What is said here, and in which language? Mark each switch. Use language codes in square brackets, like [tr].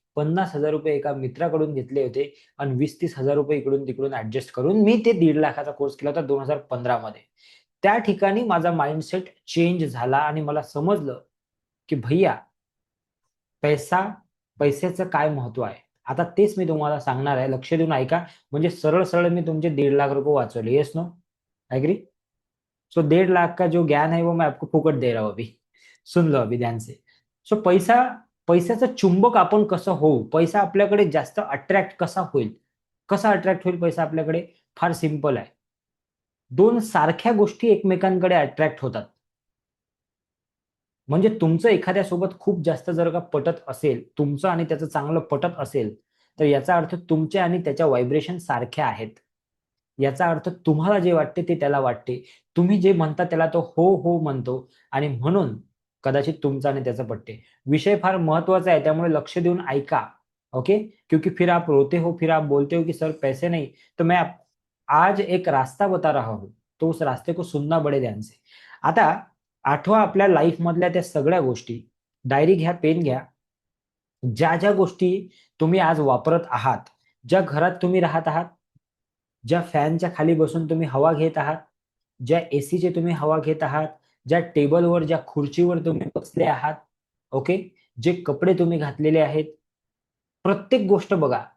[mr] 50,000 रुपये एका मित्राकडून घेतले होते आणि 20-30 हजार रुपये इकडून तिकडून ऍडजस्ट करून मी ते 1.5 लाखाचा कोर्स केला होता 2015 मध्ये. त्या ठिकाणी माझा माइंडसेट चेंज झाला आणि मला समजलं की भैया पैसा, पैशाचं काय महत्व आहे. आता तेच मी तुम्हाला सांगणार आहे. लक्ष देऊन ऐका, म्हणजे सरळ सरळ मी तुमचे 1.5 लाख वाचवले. [en] Yes no? Agree? [hi] सो 1.5 लाख का जो ज्ञान है वो मैं आपको फुकट दे रहा हूं अभी. सुन लो अभी ध्यान से. [mr] सो पैशाचं चुंबक आपण कसं होऊ, पैसा आपल्याकडे जास्त अट्रॅक्ट कसा होईल, कसा अट्रॅक्ट होईल पैसा आपल्याकडे? फार सिंपल आहे. 2 सारख्या गोष्टी एकमेकांकडे अट्रॅक्ट होतात. म्हणजे तुमचं एखाद्यासोबत खूप जास्त जर का पटत असेल, तुमचं आणि त्याचं चांगलं पटत असेल, तर याचा अर्थ तुमचे आणि त्याच्या व्हायब्रेशन सारख्या आहेत. याचा अर्थ तुम्हाला जे वाटते ते त्याला वाटते. तुम्ही जे म्हणता त्याला तो हो, हो म्हणतो, आणि म्हणून कदाचित तुमचं आणि त्याचं पटते. विषय फार महत्वाचा आहे, त्यामुळे लक्ष देऊन ऐका. [en] Okay? [hi] क्योंकि फिर आप रोते हो, फिर आप बोलते हो कि सर पैसे नहीं. तो मैं आज एक रास्ता बता रहा हूं, तो उस रास्ते को सुनना बड़े ध्यान से. [mr] आता आठवा आपल्या लाईफ मधल्या त्या सगळ्या गोष्टी. डायरी घ्या, पेन घ्या. ज्या ज्या गोष्टी तुम्ही आज वापरत आहात, ज्या घरात तुम्ही राहत आहात, ज्या फॅनच्या खाली बसून तुम्ही हवा घेत आहात, ज्या एसीचे तुम्ही हवा घेत आहात, ज्या टेबलवर, ज्या खुर्चीवर तुम्ही बसले आहात, ओके, जे कपडे तुम्ही घातलेले आहेत, प्रत्येक गोष्ट बघा.